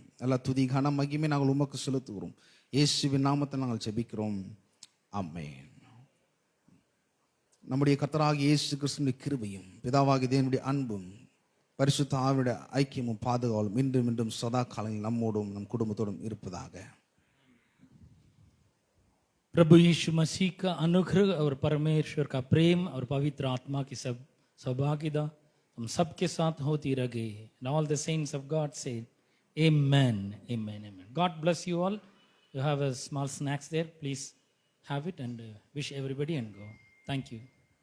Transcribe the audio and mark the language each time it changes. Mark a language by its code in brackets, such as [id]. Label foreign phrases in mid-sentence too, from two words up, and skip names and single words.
[ta] எல்லா துதி கன மகிமை நாங்கள் உமக்கு செலுத்துகிறோம். இயேசுவின் நாமத்தை நாங்கள் ஜெபிக்கிறோம். ஆமென். நம்முடைய கர்த்தராகிய இயேசு கிறிஸ்துவின் கிருபையும் பிதாவாகிய தேவனுடைய அன்பும் பரிசுத்த ஆவியுடைய ஐக்கியமும் பாதுகாவலும் இன்றும் இன்றும் சதா காலங்களில் நம்மோடும் நம் குடும்பத்தோடும் இருப்பதாக. [hi] प्रभु यीशु मसीह का अनुग्रह और परमेश्वर का प्रेम और पवित्र आत्मा की सब सौभाग्यता हम सबके साथ होती रहे. [en] And all the saints of God say amen, amen, amen. God bless you all. You have a small snacks there. Please have it and wish everybody and go. Thank you.